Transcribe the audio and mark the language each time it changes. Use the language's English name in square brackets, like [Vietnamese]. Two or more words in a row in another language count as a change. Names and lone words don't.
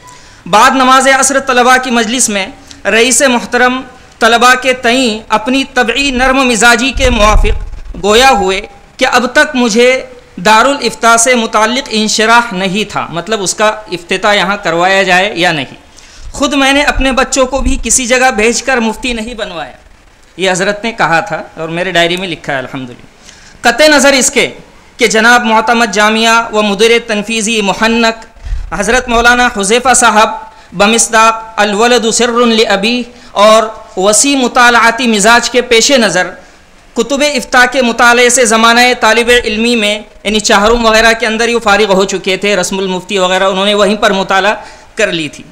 [Urdu] بعد نماز عصر طلباء کی مجلس میں رئیس محترم طلباء کے تئیں اپنی طبعی نرم مزاجی کے موافق گویا ہوئے کہ اب تک مجھے دارالفتاء سے متعلق انشراح نہیں تھا، مطلب اس کا افتتاح یہاں کروایا جائے یا نہیں. خود میں نے اپنے بچوں کو بھی کسی جگہ بھیج کر مفتی نہیں بنوایا، یہ حضرت نے کہا تھا اور میرے ڈائری میں لکھا ہے الحمدللہ. قطع نظر اس کے کہ جناب معتمد جامعہ و مدیر تنفیذی محنک حضرت مولانا حذیفہ صاحب بمصداق [Arabic] الولد سر لابی [Urdu] اور وسیع مطالعاتی مزاج کے پیش نظر کتب افتاء کے مطالعے سے زمانہ طالب علمی میں یعنی چہارم وغیرہ کے اندر یہ فارغ ہو چکے تھے، رسم المفتی وغیرہ انہوں نے وہیں پر مطالعہ کر لی تھی.